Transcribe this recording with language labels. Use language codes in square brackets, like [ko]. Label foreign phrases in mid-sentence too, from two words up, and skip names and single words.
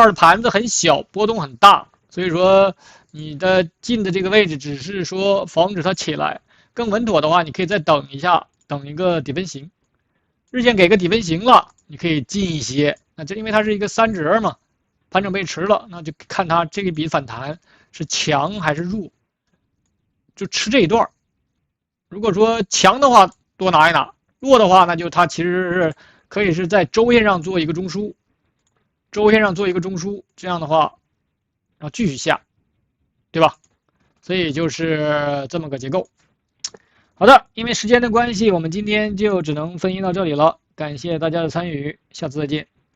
[zh] 的盤子很小，波動很大，所以說你的进的這個位置只是說防止它起來，更穩妥的話，你可以再等一下，等一個底分型，日線給個底分型了，你可以进一些，那这因為它是一個3折嘛，盘整背馳了，那就看它這一筆反彈是強還是弱，就吃這一段。如果說強的話多拿一拿，弱的話那就它其實是可以是在周線上做一個中枢，周線上做一個中枢，這樣的話然後繼續下，對吧？所以就是這麼個結構。好的，因為時間的關係，我們今天就只能分析到這裡了，感謝大家的參與，下次再見。